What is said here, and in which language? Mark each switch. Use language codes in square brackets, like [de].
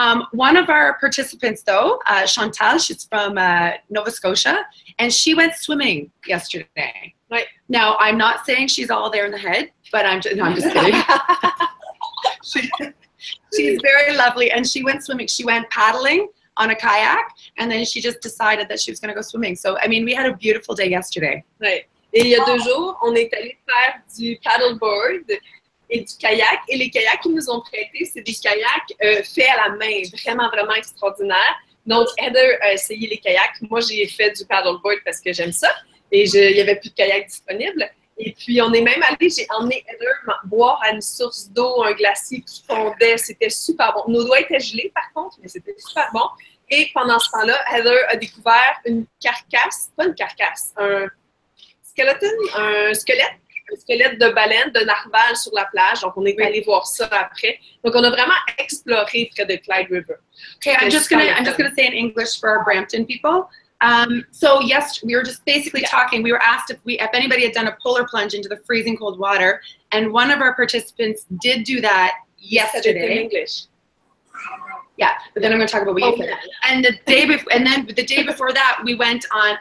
[en] One of our participants, though, Chantal, she's from Nova Scotia, and she went swimming yesterday. Right. Now, I'm not saying she's all there in the head, but I'm just kidding. She's very lovely, and she went swimming. She went paddling on a kayak, and then she just decided that she was going to go swimming. So, I mean, we had a beautiful day yesterday. Right. [fr] Et il y a 2 jours, on est allé faire du paddleboard et du kayak. Et les kayaks qu'ils nous ont prêtés, c'est des kayaks faits à la main, vraiment, vraiment extraordinaires. Donc, Heather a essayé les kayaks. Moi, j'ai fait du paddleboard parce que j'aime ça. Et il n'y avait plus de kayak disponible. Et puis, on est même allé, j'ai emmené Heather boire à une source d'eau, un glacier qui fondait. C'était super bon. Nos doigts étaient gelés, par contre, mais c'était super bon. Et pendant ce temps-là, Heather a découvert une carcasse, pas une carcasse, un squelette de baleine, de narval sur la plage. Donc, on est allé voir ça après. Donc, on a vraiment exploré près de Clyde River. [en] Okay, I'm just gonna say in English for our Brampton people. So yes, we were just basically talking. We were asked if anybody had done a polar plunge into the freezing cold water, and one of our participants did do that yesterday. In English. Yeah, but then I'm going to talk about what you said. And the day before that, we went on.